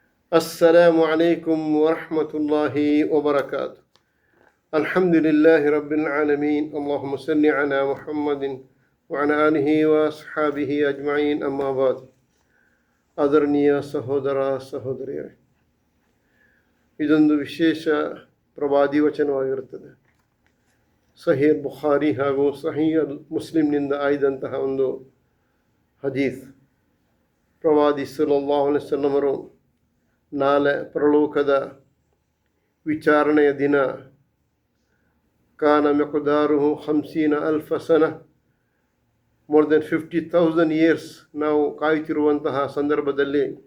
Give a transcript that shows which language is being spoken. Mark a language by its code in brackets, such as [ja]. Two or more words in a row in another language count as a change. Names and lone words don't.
[ar] السلام عليكم ورحمة الله وبركاته. الحمد لله رب العالمين. اللهم صل على محمد وعلى آله وأصحابه أجمعين. أما بعد. [kn] ಆದರಣೀಯ ಸಹೋದರ ಸಹೋದರಿಯರೇ, ಇದೊಂದು ವಿಶೇಷ ಪ್ರವಾದಿ ವಚನವಾಗಿರುತ್ತದೆ. ಸಹೀಹ್ ಬುಖಾರಿ ಹಾಗೂ ಸಹೀಹ್ ಮುಸ್ಲಿಂನಿಂದ ಆಯ್ದಂತಹ ಒಂದು ಹದೀಸ್. ಪ್ರವಾದಿ [ar] صلى الله عليه وسلم [kn] ಅವರು ನಾಳೆ ಪರಲೋಕದ ವಿಚಾರಣೆಯ ದಿನ [ar] كان مقداره 50,000 سنة, [en] more than 50,000 years [kn] ನಾವು ಕಾಯುತ್ತಿರುವಂತಹ ಸಂದರ್ಭದಲ್ಲಿ,